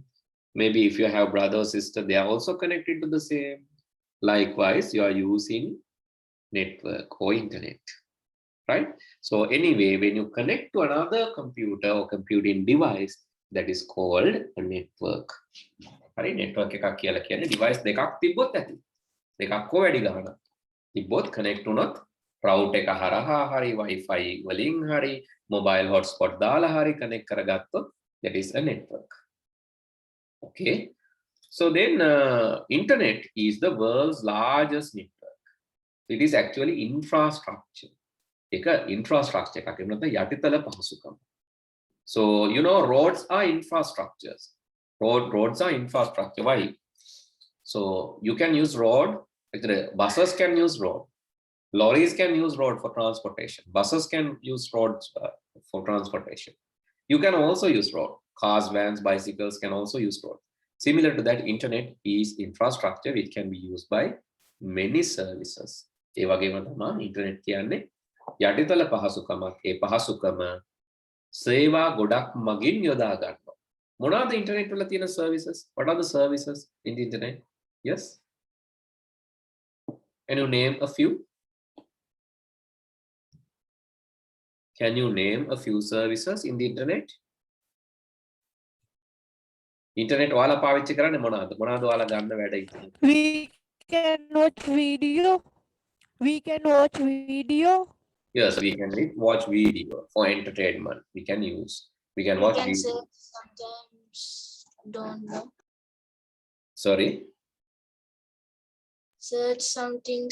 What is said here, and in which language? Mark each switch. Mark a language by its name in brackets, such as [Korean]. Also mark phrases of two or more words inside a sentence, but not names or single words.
[English] Maybe if you have brother or sister, they are also connected to the same. Likewise, you are using network or internet, right? So anyway, when you connect to another computer or computing device, that is called a network. [Sinhala] Right? Network එකක් කියලා කියන්නේ device දෙකක් තිබ්බොත් ඇති. දෙකක් හෝ වැඩි ගණනක්. තිබ්බොත් connect වුණොත් router එක හරහා හරි Wi-Fi වලින් හරි [English] mobile hotspot [Sinhala] දාලා හරි connect කරගත්තොත් [English] that is a network. Okay. So then internet is the world's largest network. It is actually infrastructure. [Sinhala] එක infrastructure එකක්. එහෙම නැත්නම් යටිතල පහසුකම්. [English] So you know roads are infrastructures. Roads are infrastructure. Why? So you can use road. Buses can use road. Lorries can use road for transportation. Buses can use roads for transportation. You can also use road. Cars, vans, bicycles can also use road. Similar to that, internet is infrastructure. It can be used by many services. [Sinhala] ඒ වගේම තමයි internet කියන්නේ යටිතල පහසුකමක්. ඒ පහසුකම සේවා ගොඩක් මගින් යොදා ගන්නවා. මොනවාද internet වල තියෙන services? [English] What are the services in the internet? Yes? Can you name a few? Can you name a few services in the internet? [Sinhala] Internet ඔයාලා පාවිච්චි කරන්නේ මොනවාද? මොනවාද ඔයාලා ගන්න වැඩ internet? [English] We can watch video. We can watch video. Yes, we can watch video for entertainment. We can use. We can watch video. Search sometimes don't know. Sorry. Search some things.